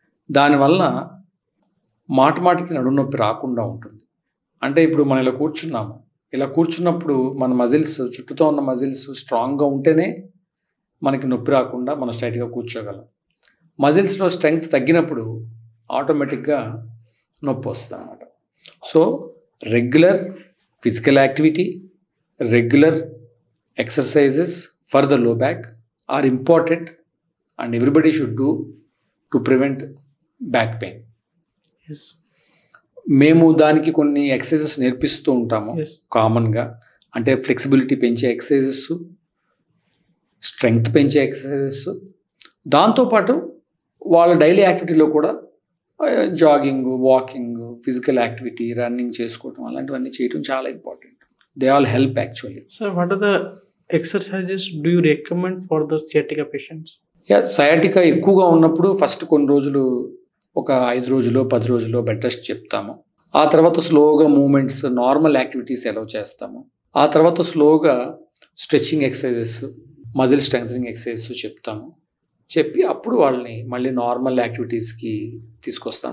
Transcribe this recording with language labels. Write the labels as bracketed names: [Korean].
[Telugu] దానివల్ల మాటికి నడుము నొప్పి రాకుండా ఉంటుంది. అంటే ఇప్పుడు మనం ఇలా కూర్చున్నాము, ఇలా కూర్చున్నప్పుడు మన మజిల్స్, చుట్టూతో ఉన్న మజిల్స్ స్ట్రాంగ్గా ఉంటేనే మనకి నొప్పి రాకుండా మనం స్ట్రైట్గా కూర్చోగలం. మజిల్స్లో స్ట్రెంగ్త్ తగ్గినప్పుడు ఆటోమేటిక్గా నొప్పి వస్తుంది అన్నమాట. [English] So regular physical activity, regular exercises for the low back are important and everybody should do to prevent back pain. Yes. [Telugu] మేము దానికి కొన్ని ఎక్సర్సైజెస్ నేర్పిస్తూ ఉంటాము. కామన్గా అంటే ఫ్లెక్సిబిలిటీ పెంచే ఎక్సర్సైజెస్, స్ట్రెంగ్త్ పెంచే ఎక్సర్సైజెస్, దాంతోపాటు వాళ్ళ డైలీ యాక్టివిటీలో కూడా jogging, walking, physical activity, running చేసుకోవడం అలాంటివన్నీ చేయడం చాలా important. [English] They all help actually. So what are the exercises do you recommend for the sciatica patients? [Telugu] Sciatica ఎక్కువగా ఉన్నప్పుడు ఫస్ట్ కొన్ని రోజులు, ఒక 5 రోజులు 10 రోజులు బెడ్ రెస్ట్ చెప్తాము. ఆ తర్వాత స్లోగా మూమెంట్స్, నార్మల్ యాక్టివిటీస్ అలౌ చేస్తాము. ఆ తర్వాత స్లోగా stretching exercises, muscle strengthening exercises చెప్తాము. చెప్పి అప్పుడు వాళ్ళని మళ్ళీ నార్మల్ యాక్టివిటీస్కి తీసుకొస్తాం.